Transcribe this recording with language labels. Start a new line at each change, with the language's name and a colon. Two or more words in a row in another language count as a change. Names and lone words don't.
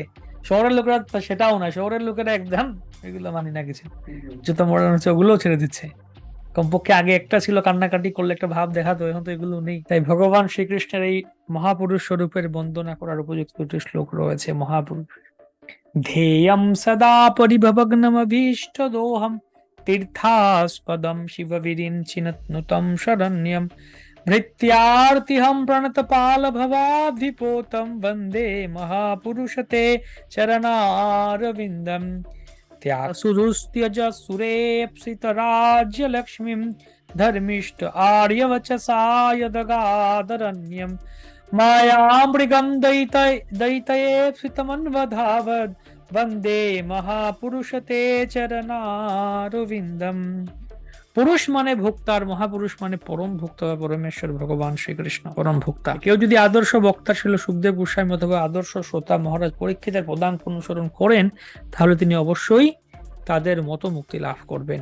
Bangla: শহরের লোকেরা সেটাও না, শহরের লোকেরা একদম এগুলো মানি না কিছু, যত মডার্ন হচ্ছে ওগুলোও ছেড়ে দিচ্ছে। কমপক্ষে আগে একটা ছিল, কান্নাকাটি করলে একটা ভাব দেখাতো, এখন তো এগুলো নেই। তাই ভগবান শ্রীকৃষ্ণের এই মহাপুরুষ স্বরূপের বন্দনা করার উপযুক্ত দুটি শ্লোক রয়েছে।
Sanskrit: মহাপুরুষ ध्येयं सदा परिभवग्नमभीष्टदोहं तीर्थास्पदं शिवविरिञ्चिनत्नुतं शरण्यं भृत्यार्तिहं प्रणतपालभवाब्धिपोतं वन्दे महापुरुषते चरणारविन्दं त्यासुरुस्त्यज सुरेप्सितराज्यलक्ष्मीं धर्मिष्ठ आर्यवचसा यदगादरण्यं मायामृगं दयितयेप्सितमन्वधावद् वन्दे महापुरुषते চরণারবিন্দম।
Bangla: পুরুষ মানে ভোক্তার, মহাপুরুষ মানে পরম ভোক্তা বা পরমেশ্বর ভগবান শ্রীকৃষ্ণ পরম ভোক্তা। কেউ যদি আদর্শ বক্তা ছিল সুখদেব গোস্বামী অথবা আদর্শ শ্রোতা মহারাজ পরীক্ষিতের পদাঙ্ক অনুসরণ করেন, তাহলে তিনি অবশ্যই তাদের মতো মুক্তি লাভ করবেন।